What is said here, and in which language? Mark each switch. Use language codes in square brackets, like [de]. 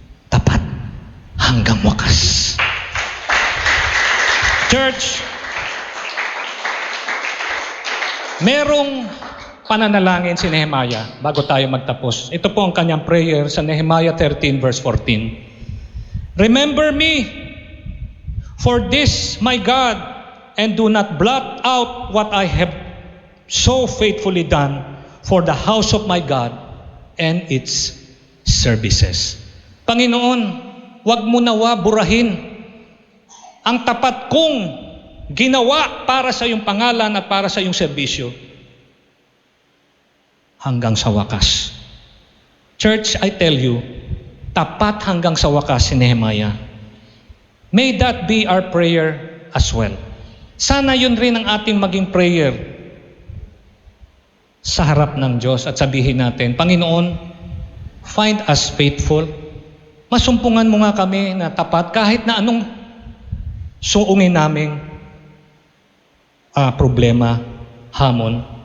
[tl] Tapat hanggang wakas. Church, merong pananalangin si Nehemiah bago tayo magtapos. Ito po ang kanyang prayer sa Nehemiah 13 verse 14. [en] Remember me for this, my God, and do not blot out what I have so faithfully done for the house of my God and its services. [tl] Panginoon, wag mo nawa burahin ang tapat kong ginawa para sa iyong pangalan at para sa iyong serbisyo hanggang sa wakas. Church, [en] I tell you, [tl] tapat hanggang sa wakas si Nehemiah. [en] May that be our prayer as well. [tl] Sana yun rin ang ating maging prayer sa harap ng Diyos at sabihin natin, Panginoon, [en] find us faithful. [tl] Masumpungan mo nga kami na tapat kahit na anong suungin naming problema, hamon.